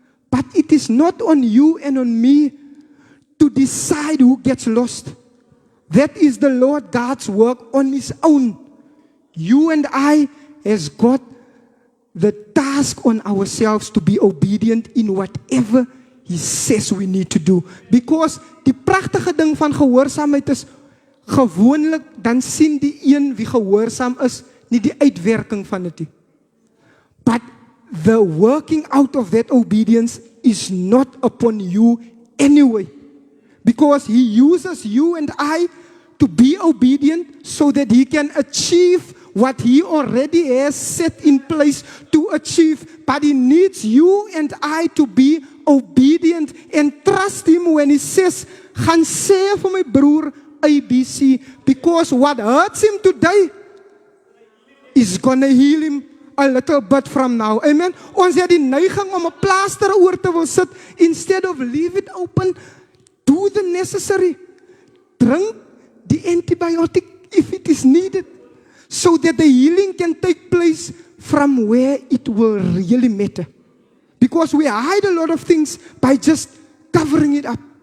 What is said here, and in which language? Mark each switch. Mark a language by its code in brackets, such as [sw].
[en] But it is not on you and on me to decide who gets lost. That is the Lord God's work on His own. You and I has got the task on ourselves to be obedient in whatever He says we need to do. [af] Because die pragtige ding van gehoorsaamheid is, gewoonlik dan sien die een wie gehoorsaam is nie die uitwerking van dit nie. [en] But the working out of that obedience is not upon you anyway. Because He uses you and I to be obedient so that He can achieve what He already has set in place to achieve. But He needs you and I to be obedient and trust Him when He says, [af] gaan sê vir my broer ABC, [en] because what hurts him today is gonna heal him a little bit from now. Amen. [af] Ons het die neiging om 'n plaaster oor te wil sit [en] instead of leave it open. Do the necessary. Drink the antibiotic if it is needed, so that the healing can take place from where it will really matter. Because we hide a lot of things by just covering it up.